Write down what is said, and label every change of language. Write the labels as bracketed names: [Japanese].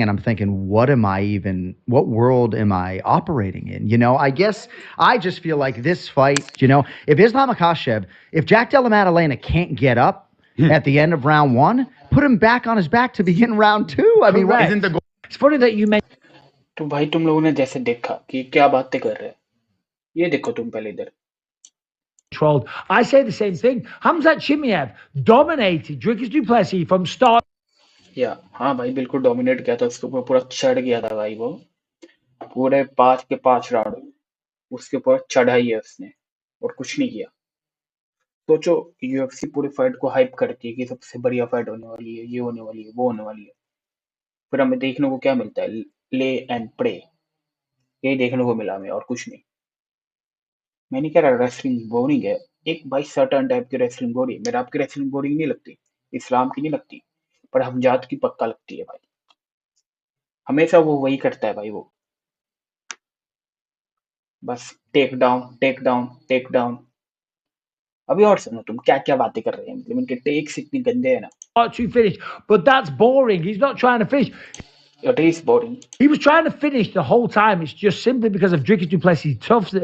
[English] And I'm thinking, what world am I operating in? You know, I guess I just feel like this fight, you know, if Islam Makhachev, if Jack Della Maddalena can't get up at the end of round one, put him back on his back to begin round two. I mean, isn't the goal? It's funny that you mentioned. [Hindi] तो भाई तुम लोगों ने जैसे देखा कि क्या बातें कर रहे हैं, ये देखो तुम पहले इधर। [English] Controlled. I say the same thing. Hamzat Chimaev dominated Dricus du Plessis from start. [Hindi] या हाँ भाई बिल्कुल डोमिनेट किया था, उसके ऊपर पूरा चढ़ गया था भाई, वो पूरे 5 के 5 राउंड उसके ऊपर चढ़ा ही है उसने और कुछ नहीं किया। सोचो यूएफसी पूरी फाइट को हाइप करती है कि सबसे बढ़िया फाइट होने वाली है, ये होने वाली है, वो होने वाली है, फिर हमें देखने को क्या मिलता है? ले एंड प्रे, यही देखने को मिला हमें और कुछ नहीं। मैं नहीं कह रहा रेसलिंग बोरिंग है, एक भाई सर्टेन टाइप की रेसलिंग बोरिंग, मेरा आपकी रेसलिंग बोरिंग नहीं लगती, इस्लाम की नहीं लगती, पर हमजाद की पक्का लगती है भाई। हमेशा वो वही करता है भाई, वो बस take down take down take down. अभी और सुनो तुम क्या क्या बातें कर रहे हैं, मतलब इनके टेक्स इतने गंदे हैं ना। [English] To finish, but that's boring. He's not trying to finish. It is boring. He was trying to finish the whole time. It's just simply because of Dricus du Plessis' tough.